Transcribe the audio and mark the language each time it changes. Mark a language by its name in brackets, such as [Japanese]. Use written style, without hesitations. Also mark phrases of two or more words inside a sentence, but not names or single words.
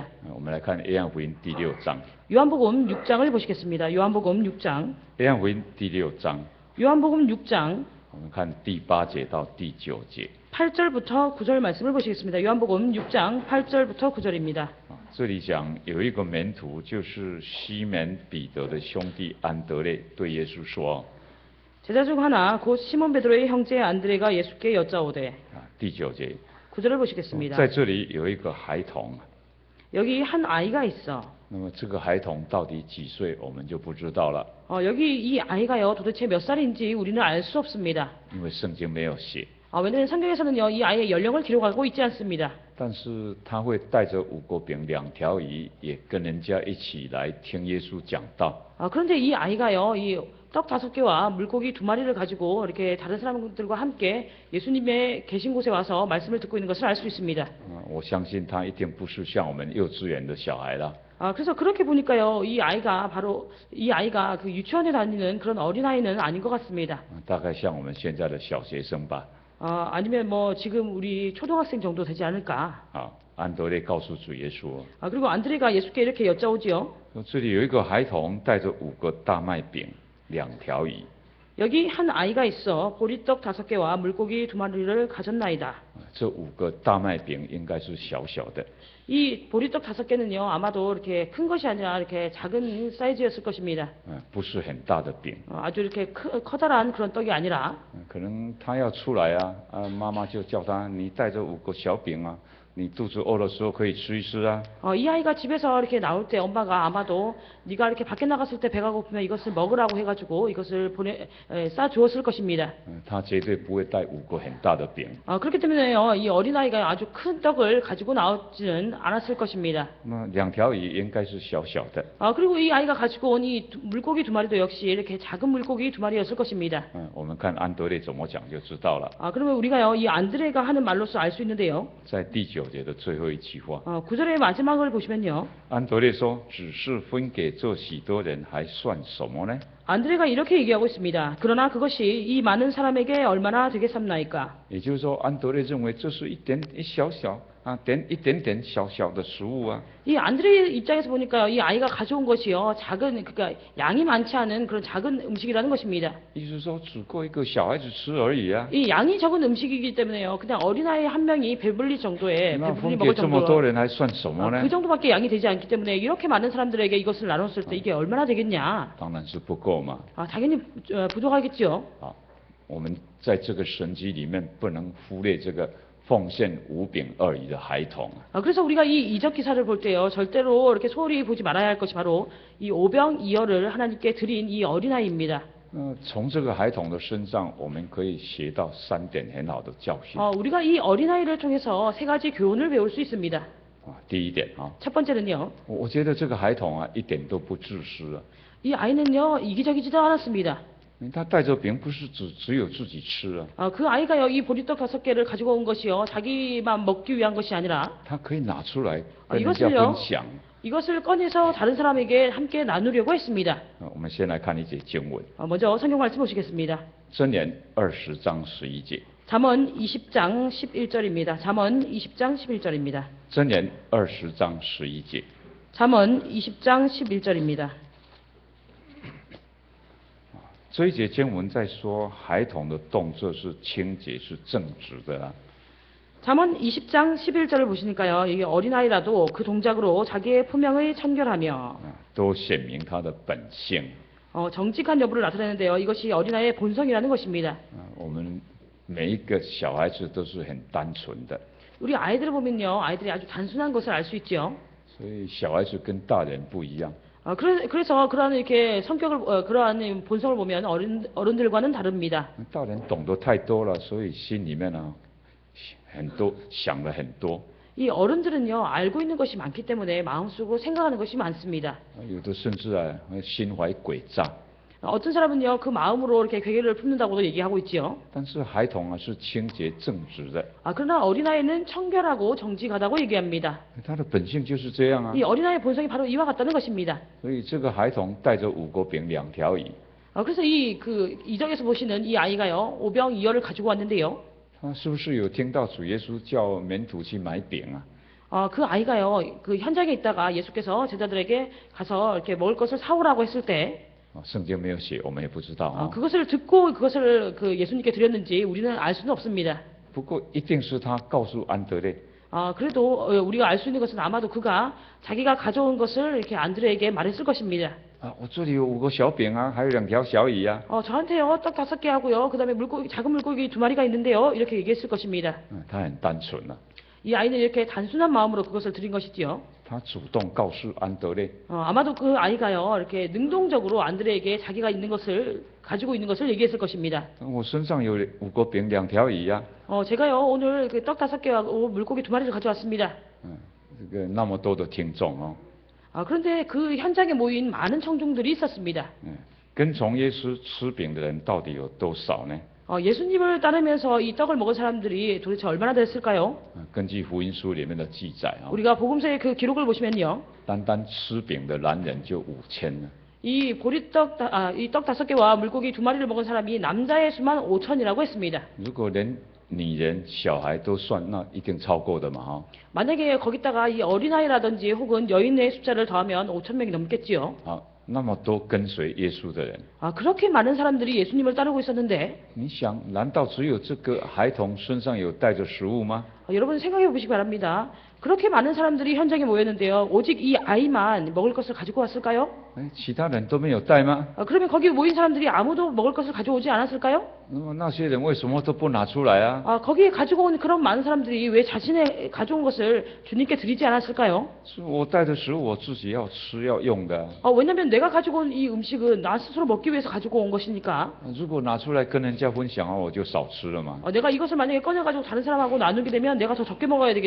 [Chinese] 我们来看约翰福音第6章。 [Korean] 요한복음 6장을 보시겠습니다. 요한복음 6장. [Chinese] 约翰福音第6章， [Korean] 요한복음 6장 [Chinese] 我们看第8节到第9节。 [Korean] 8절부터 9절 말씀을 보시겠습니다. 요한복음 6장 8절부터 9절입니다. [Chinese] 这里讲有一个门徒，就是西门彼得的兄弟安德烈，对耶稣说。 [Korean] 제자 중 하나 곧 시몬 베드로의 형제 안드레가 예수께 여짜오되. [Chinese] 第9节。 [Korean] 9절을 보시겠습니다. [Chinese] 在这里有一个孩童。 [Korean] 여기 한 아이가 있어. [Chinese] 那么这个孩童到底几岁，我们就不知道了。 [Korean] 여기 이 아이가요 도대체 몇 살인지 우리는 알 수 없습니다. [Chinese] 因为圣经没有写。 [Korean] 왜냐하면 성경에서는요 이 아이의 연령을 기록하고 있지 않습니다. [Chinese] 但是他会带着5个饼2条魚，也跟人家一起来听耶稣讲道。 [Korean] 그런데 이 아이가요 이 떡 5개와 물고기 2마리를 가지고 이렇게 다른 사람들과 함께 예수님의 계신 곳에 와서 말씀을 듣고 있는 것을 알 수 있습니다. [Chinese] 我相信他一定不是像我们幼稚園的小孩啦。 [Korean] 그래서 그렇게 보니까요 이 아이가 그 유치원에 다니는 그런 어린아이는 아닌 것 같습니다. [Chinese] 大概像我们现在的小学生吧。 [Korean] 아니면 뭐 지금 우리 초등학생 정도 되지 않을까. [Chinese] 安德烈告诉主耶稣。 [Korean] 그리고 안드레가 예수께 이렇게 여짜오지요. [Chinese] 这里有一个孩童带着5个大麦饼2条魚。 [Korean] 여기 한 아이가 있어 보리떡 5개와 물고기 2마리를 가졌나이다. [Chinese] 这5个大麦饼应该是小小的。 [Korean] 이 보리떡 5개는요 아마도 이렇게 큰 것이 아니라 이렇게 작은 사이즈였을 것입니다. [Chinese] 不是很大的饼。 [Korean] 아주 이렇게 커다란 그런 떡이 아니라. [Chinese] 可能他要出来妈妈就叫他，你带着5个小饼你肚子饿的时候可以吃一吃啊。 [Korean] 이 아이가 집에서 이렇게 나올 때 엄마가 아마도 네가 이렇게 밖에 나갔을 때 배가 고프면 이것을 먹으라고 해가지고 이것을 싸 주었을 것입니다. [Chinese] 他绝对不会带5个很大的饼。 [Korean] 그렇기 때문에요 이 어린아이가 아주 큰 떡을 가지고 나오지는 않았을 것입니다. [Chinese] 那2条鱼应该是小小的。 [Korean] 그리고 이 아이가 가지고 온 이 물고기 2마리도 역시 이렇게 작은 물고기 2마리였을 것입니다. [Chinese] 我们看安德烈怎么讲就知道了。 [Korean] 그러면 우리가요 이 안드레가 하는 말로서 알 수 있는데요. [Chinese] 在第9 节的最后一句话。 [Korean] 9절의 마지막을 보시면요. [Chinese] 安德烈说：“只是分给这许多人，还算什么呢？” [Korean] 안드레가 이렇게 얘기하고 있습니다. 그러나 그것이 이 많은 사람에게 얼마나 되겠습니까? [Chinese] 也就是说，安德烈认为这是一点点小小的食物啊。 [Korean] 이 안드레 입장에서 보니까요, 이 아이가 가져온 것이요, 그러니까 양이 많지 않은 그런 작은 음식이라는 것입니다. [Chinese] 意思是说，只够一个小孩子吃而已啊。 [Korean] 이 양이 적은 음식이기 때문에요, 그냥 어린아이 한 명이 배불리 정도의 [Chinese] 那 [Korean] 배불리 [Chinese] 分给 [Korean] 먹을 [Chinese] 这么多 [Korean] 정도로 [Chinese] 人，还算什么呢 [Korean] 그 ？ 정도밖에 양이 되지 않기 때문에 이렇게 많은 사람들에게 이것을 나눴을 때 이게 얼마나 되겠냐? [Chinese] 当然是不够嘛。 [Korean] 당연히 부족하겠죠. [Chinese] 啊，我们在这个神迹里面不能忽略这个奉献5饼2鱼的孩童。 [Korean] 그래서 우리가 이 이적 기사를 볼 때요, 절대로 이렇게 소홀히 보지 말아야 할 것이 바로 이 5병 2어를 하나님께 드린 이 어린아이입니다. [Chinese] 从这个孩童的身上，我们可以学到3点很好的教训。 [Korean] 우리가 이 어린아이를 통해서 3가지 교훈을 배울 수 있습니다. [Chinese] 第一点啊， [Korean] 첫 번째는요, [Chinese] 我觉得这个孩童啊，一点都不自私啊。 [Korean] 이 아이는요, 이기적이지도 않았습니다. [Chinese] 他带着饼不是只有自己吃啊， [Korean] 그 아이가요, 이 보리떡 5개를 가지고 온 것이요, 자기만 먹기 위한 것이 아니라 [Chinese] 他可以拿出来跟人家 [Korean] 이것을요 [Chinese] 分享。 [Korean] 이것을 꺼내서 다른 사람에게 함께 나누려고 했습니다. [Chinese] 我们先来看一节经文， [Korean] 먼저 성경 말씀 보시겠습니다. [Chinese] 箴言20章11节， [Korean] 잠언 20장 11절입니다. 잠언 20장 11절입니다. [Chinese] 箴言20章11节。 [Korean] 잠언 20장 11절입니다. [Chinese] 这一节经文在说，孩童的动作是清洁、是正直的啊。 [Korean] 잠언 20장 11절을 보시니까요, 이게 어린아이라도 그 동작으로 자기의 품명을 청결하며 [Chinese] 都显明他的本性。 [Korean] 정직한 여부를 나타내는데요. 이것이 어린아이의 본성이라는 것입니다. [Chinese] 我们每一个小孩子都是很单纯的， [Korean] 우리 아이들을 보면요, 아이들이 아주 단순한 것을 알 수 있죠. [Chinese] 所以小孩子跟大人不一样。 [Korean] 그래서 그러한 이렇게 성격을 그러한 본성을 보면 어른들과는 다릅니다. [Chinese] 大人懂得太多了，所以心里面啊很多想了很多。 [Korean] 이 어른들은요, 알고 있는 것이 많기 때문에 마음속으로 생각하는 것이 많습니다. [Chinese] 有的甚至啊心怀诡诈。 [Korean] 어떤 사람은요, 그 마음으로 이렇게 괴계를 품는다고도 얘기하고 있지요. [Chinese] 但是孩童啊是清洁正直的， [Korean] 그러나 어린아이는 청결하고 정직하다고 얘기합니다. [Chinese] 他的本性就是这样啊。 [Korean] 이 어린아이의 본성이 바로 이와 같다는 것입니다. [Chinese] 所以这个孩童带着5个饼2条鱼， [Korean] 그래서 이적에서 보시는 이 아이가요, 5병 2어를 가지고 왔는데요. [Chinese] 他是不是有听到主耶稣叫门徒去买饼啊？ [Korean] 그 아이가요, 그 현장에 있다가 예수께서 제자들에게 가서 이렇게 먹을 것을 사오라고 했을 때, [Chinese] 圣经没有写，我们也不知道啊。 [Korean] 그것을 듣고 그것을 그 예수님께 드렸는지 우리는 알 수는 없습니다. [Chinese] 不过一定是他告诉安德烈， [Korean] 그래도 우리가 알 수 있는 것은 아마도 그가 자기가 가져온 것을 이렇게 안드레에게 말했을 것입니다. [Chinese] 我这里有5个小饼啊，还有2条小鱼啊。 [Korean] 저한테요, 떡 5개 하고요, 그 다음에 작은 물고기 2마리가 있는데요, 이렇게 얘기했을 것입니다. [Chinese] 他很单纯啊， [Korean] 이 아이는 이렇게 단순한 마음으로 그것을 드린 것이지요. [Chinese] 他主动告诉安德烈， [Korean] 아마도 그 아이가요, 이렇게 능동적으로 안드레에게 자기가 있는 것을 가지고 있는 것을 얘기했을 것입니다. [Chinese] 我身上有5个饼2条鱼啊， [Korean] 제가요, 오늘 그 떡 5개하고 물고기 2마리를 가져왔습니다. [Chinese] 这个那么多的听众哦， [Korean] 그런데 그 현장에 모인 많은 청중들이 있었습니다. [Chinese] 跟从耶稣吃饼的人到底有多少呢？ [Korean] 예수님을 따르면서 이 떡을 먹은 사람들이 도대체 얼마나 됐을까요? [Chinese] 根据福音书里面的记载啊， [Korean] 우리가 복음서의 그 기록을 보시면요, [Chinese] 单单吃饼的男人就5000了。 [Korean] 이 보리떡, 이 떡 5개와 물고기 2마리를 먹은 사람이 남자의 수만 5천이라고 했습니다. [Chinese] 如果连女人、小孩都算，那一定超过的嘛哈。 [Korean] 만약에 거기다가 이 어린아이라든지 혹은 여인의 숫자를 더하면 5천 명이 넘겠지요. [Chinese] 那么多跟随耶稣的人， [Korean] 그렇게 많은 사람들이 예수님을 따르고 있었는데, [Chinese] 你想，难道只有这个孩童身上有带着食物吗？ [Korean] 여러분 생각해 보시기 바랍니다. 그렇게 많은 사람들이 현장에 모였는데요, 오직 이 아이만 먹을 것을 가지고 왔을까요? [Chinese] 其他人都没有带吗？ [Korean] 그러면 거기 모인 사람들이 아무도 먹을 것을 가져오지 않았을까요? [Chinese] 那么那些人为什么都不拿出来啊？ [Korean] 거기에 가지고 온 그런 많은 사람들이 왜 자신의 가져온 것을 주님께 드리지 않았을까요? [Chinese] 是我带的食物，我自己要吃要用的。 [Korean] 왜냐하면 내가 가지고 온 이 음식은 나 스스로 먹기 위해서 가지고 온 것이니까. [Chinese] 如果拿出来跟人家分享我就少吃了嘛。 [Korean] 내가 이것을 만약에 꺼내가지고 다른 사람하고 나누게 되면 내가 더 적게 먹어야 되겠지요.